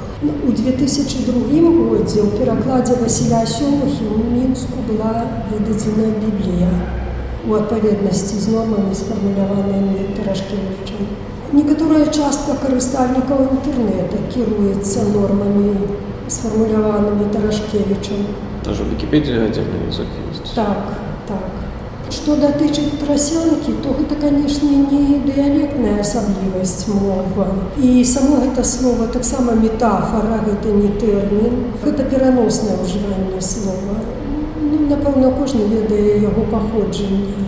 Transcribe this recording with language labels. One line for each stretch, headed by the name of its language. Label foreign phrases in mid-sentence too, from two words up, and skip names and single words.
Belarusian: У 2002 годзе ў перакладзе Васіля Сёмухі ў Мінску была выдадзена Біблія у адпаведнасці з нормамі, сфармуляванымі Тарашкевічам. Некаторая частка карыстальнікаў інтэрнэта кіруецца нормамі, сфармуляванымі Тарашкевічам.
Russian: Даже в Википедии отдельный язык есть.
Belarusian: Так. Што датычыць трасянкі, то гэта, канешне, не дыялектная асаблівасць мовы. І само гэта слова таксама метафора, гэта не тэрмін, гэта пераноснае ўжыванне слова. Напэўна, кожны ведае яго паходжанне.